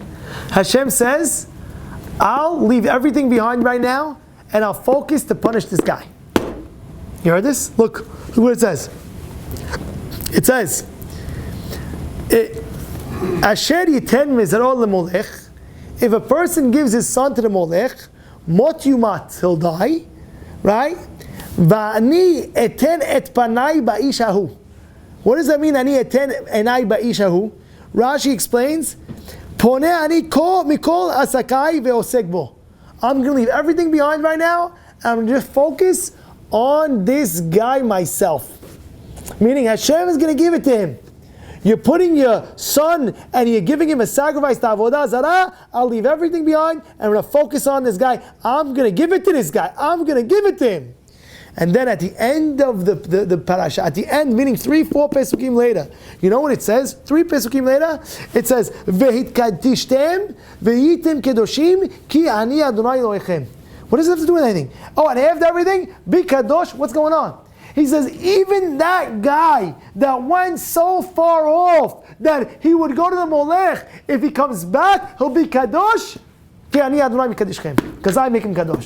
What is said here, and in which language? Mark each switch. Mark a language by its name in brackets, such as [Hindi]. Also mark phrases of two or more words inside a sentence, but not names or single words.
[English] Hashem says, I'll leave everything behind right now and I'll focus to punish this guy. You heard this? Look what it says. It says, [Hebrew] אשר יתן מזרעו למולך. [English] If a person gives his son to the molech, [Hebrew] מות יומת, [English] he'll die, right? [Hebrew] ואני אתן את פני באיש ההוא. [English] What does that mean? [Hebrew] אני אתן עיני באיש ההוא. [English] Rashi explains, [Hebrew] פונה אני כו מכל עסקי ועוסק בו. [English] I'm going to leave everything behind right now, and I'm going to just focus on this guy myself. Meaning Hashem is going to give it to him. You're putting your son and you're giving him a sacrifice to [Hebrew] עבודה זרה. [English] I'll leave everything behind, and I'm going to focus on this guy. I'm going to give it to this guy. I'm going to give it to him. And then at the end of the parasha, at the end, meaning 3-4 pesukim later, you know what it says? 3 pesukim later, it says, [Hebrew] "והתקדשתם והייתם קדושים כי אני אדני אלהיכם." [English] What does it have to do with anything? Oh, and after everything, be kadosh. What's going on? He says, even that guy that went so far off that he would go to the Molech, if he comes back, he'll be Kadosh. Because I make him Kadosh.